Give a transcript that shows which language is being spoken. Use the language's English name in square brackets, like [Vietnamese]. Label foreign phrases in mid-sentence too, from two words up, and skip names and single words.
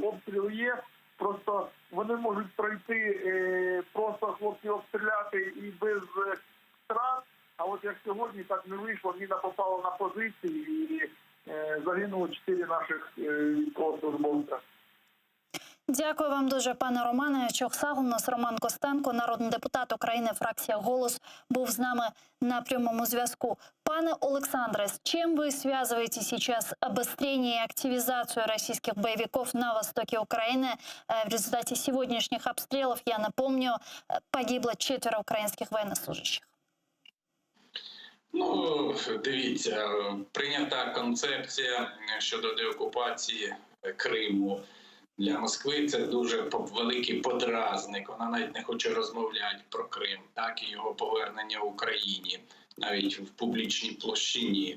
[Ukrainian] Обстріли є, просто вони можуть пройти, просто хлопці обстріляти і без втрат, а от як сьогодні так не вийшло, міна попала на позиції і загинуло 4 наших військовослужбовця. Дякую вам дуже, пане Романе. Чохсаг, у нас Роман Костенко, народний депутат України, фракція «Голос», був з нами на прямому зв'язку. Пане Олександре, [Russian] с чем вы связываете сейчас обострение и активизацию российских боевиков на востоке Украины? В результате сегодняшних обстрелов, я напомню, погибло 4 українських военнослужащих. [Ukrainian] Ну, дивіться, прийнята концепція щодо деокупації Криму. Для Москви це дуже великий подразник. Вона навіть не хоче розмовляти про Крим, так і його повернення Україні, навіть в публічній площині.